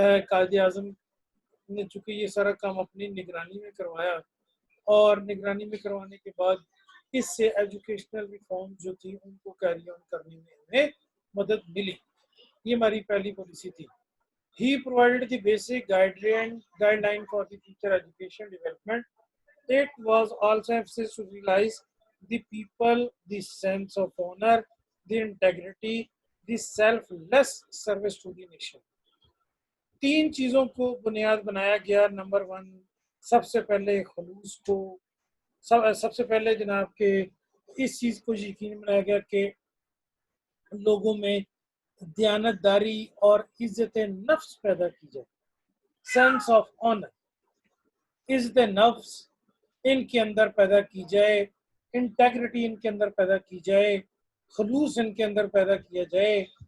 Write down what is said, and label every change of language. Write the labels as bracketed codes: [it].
[ur] قائد اعظم نے چونکہ یہ سارا کام اپنی نگرانی میں کروایا، اور نگرانی میں کروانے کے بعد اس سے ایجوکیشنل ریفارم جو تھی ان کو کیری آن کرنے میں ہمیں مدد ملی۔ یہ ہماری پہلی پالیسی تھی۔ [en] He provided the basic guideline for the future education development. It was also emphasis to realize the people, the sense of honor, the integrity, the selfless service to the nation. [ur] 3 چیزوں کو بنیاد بنایا گیا۔ Number 1 سب سے پہلے خلوص کو، سب سے پہلے جناب کہ اس چیز کو یقین بنایا گیا کہ لوگوں میں دیانت داری اور عزت نفس پیدا کی جائے، سینس آف آنر، عزت نفس ان کے اندر پیدا کی جائے، انٹیگریٹی ان کے اندر پیدا کی جائے، خلوص ان کے اندر پیدا کیا جائے،